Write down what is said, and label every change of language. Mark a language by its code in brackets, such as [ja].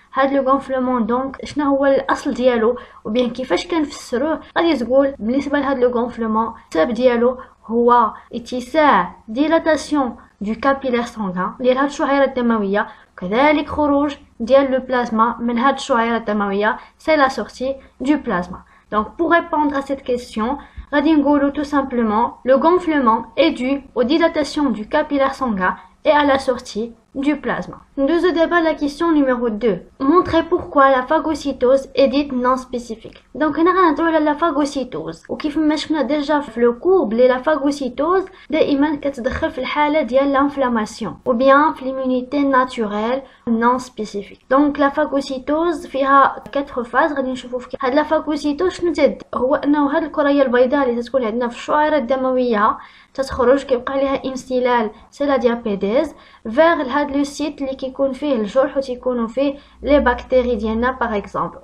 [ar] هاد لو غونفلمون دونك شنو هو الاصل ديالو وبين كيفاش كنفسروه؟ غادي تقول بالنسبه لهاد لو غونفلمون السبب ديالو هو اتساع ديلاتاسيون دو كابيلير سانغان ديال هاد الشعيرات الدمويه، كذلك خروج ديال لو بلازما من هاد الشعيرات الدمويه سي لا سورتي دو بلازما. [fr] Donc pour répondre à cette question, [ar] غادي نقولوا [fr] tout simplement le gonflement est dû aux dilatations du capillaire sanguin et à la sortie du plasma. Nous débat la question numéro 2. Montrer pourquoi la phagocytose est dite non spécifique. [ar] Donc هنا غنهضروا على la phagocytose، وكيف ما شفنا ديجا في لو كور بلي la phagocytose دائما كتدخل في الحاله ديال l'inflammation ou bien في [fr] l'immunité naturelle non spécifique. [ar] Donc la phagocytose فيها 4 فاز غادي نشوفوا في هاد la phagocytose شنو تد هو انه هاد الكريه البيضاء اللي تكون عندنا في الشعيرات الدمويه تتخرج كيبقى ليها انسلال سي لا ديابيديز فيغ هاد لو سيت اللي كيكون فيه الجرح وتيكونوا فيه لي بكتيري ديالنا باغ اكزومبل.